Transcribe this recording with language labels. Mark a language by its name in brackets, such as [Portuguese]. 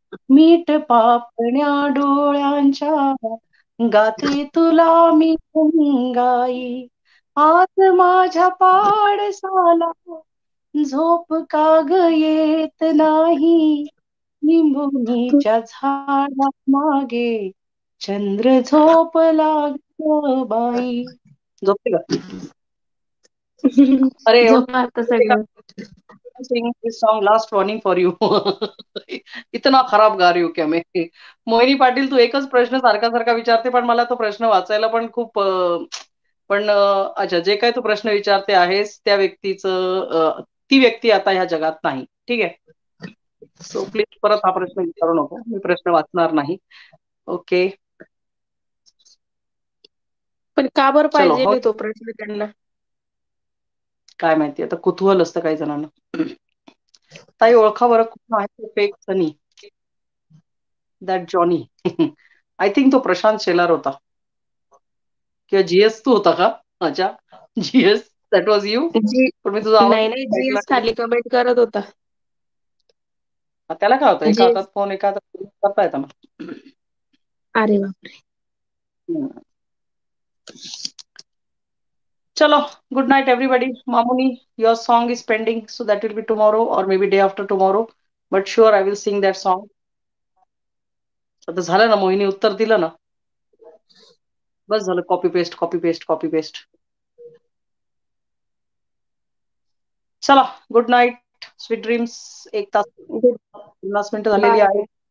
[Marathi] मीठ पापण्या डोळ्यांच्या गाते तुला मी गाई आज माझ्या पाडसाला झोप काग येत नाही निंबुनीच्या झाडा मागे चंद्र झोपला ग बाई. झोपते का? अरे झोपा आता सगळं. [English] Sing this song last warning for you. [Hindi] इतना खराब गा रही हूँ क्या मैं? [Marathi] मोहिनी पाटील तू एकच प्रश्न सारखा सारखा विचारते पण मला तो प्रश्न वाचायला पण खूप पण अच्छा जे काय तू प्रश्न विचारते आहेस त्या व्यक्तीचं ती व्यक्ती आता ह्या जगात नाही. ठीक आहे. सो प्लीज परत हा प्रश्न विचारू नको. मी प्रश्न वाचणार नाही. ओके. पण का बरं चलो हो पाहिजे तो प्रश्न त्यांना? काय माहिती आता कुतूहल असतं काही जणांना. ताई ओळखा बरं कुठं आहे fake Sunny that Johnny. I think तो प्रशांत शेलार होता. किंवा जीएस तू होता का? अच्छा, जीएस [English] That was you. [Marathi] जी पण मी तुझा आवाज नाही ऐकला जीएस नाही. खाली कमेंट करत होता. त्याला काय होतं, एका जीएस हातात फोन एका हातात करता येतं ना. अरे बापरे. [English] चलो, good night everybody. Mamuni, your song is pending, so that will be tomorrow or maybe day after tomorrow. But sure, I will sing that song. [Marathi] आता झालं ना, मोहिनी उत्तर दिलं ना. बस झालं, copy paste copy paste copy paste. चला, good night, sweet dreams. 1 तास 50 मिनिटं झालेली बाय. आहेत.